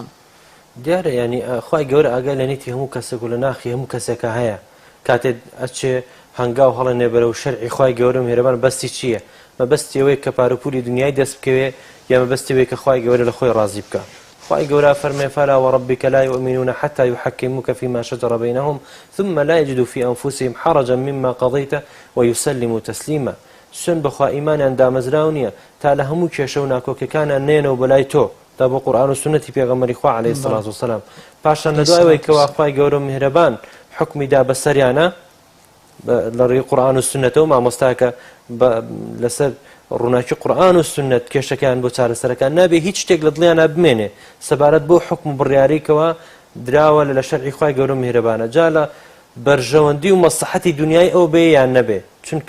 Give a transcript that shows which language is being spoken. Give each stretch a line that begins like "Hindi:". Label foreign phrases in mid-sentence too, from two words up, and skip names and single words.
Central Kurdish: دیارە ینی خوای گەورە ئاگای لە نیتی هەموو کەسێک و لە ناخی هەموو کەسێکە هەیە کاتێک ئەچێ هەنگاو هەڵەنێ بەرەو شەرعی خوای گەورە میهرەبان بەستی چییە مەبەستی ئەوەیە کە پارەپوری دنیای دەست بکەوێ یا مەبەستی ئەوەیە کە خوای گەورە لە خۆی ڕازی بکە خوای گەورە فەرمێ
Arabic: فەلا وەڕەبیکە لا یؤمنون حتى يحكموك فيما شجر بينهم ثم لا يجدوا في أنفسهم حرجا مما قضيت ويسلموا تسليما
Central Kurdish: سن بخوا ئیمانیان دامەزراو نییە تا لە هەموو کێشە و ناکۆکەکانیان نێنەوە بەلای تۆ تا بۆ قورئان و سنەتی پێغەمبەری خوا
Arabic: عەلەیهی سەڵات وسەلام
Central Kurdish: پاشان لە دوایەوەی کەوا خوای گەورە میهرەبان حکمیدا بەسەریانە لە ڕێی قورئان و سنەتەوە مامۆستاکە لەسەر ڕووناکی قورئان و سنەت کێشەکان بۆ چارەسەرەکان نابێ هیچ شتێک لە دڵیانە بمێنێ سەبارەت بۆ حکم و بڕیارێکەوە دراوە لە شەرعی خوای گەورە میهرەبانە جا لە بەرژەوەندی و مەسلحەتی دنیای ئەو بێ یان نەبێ چونکە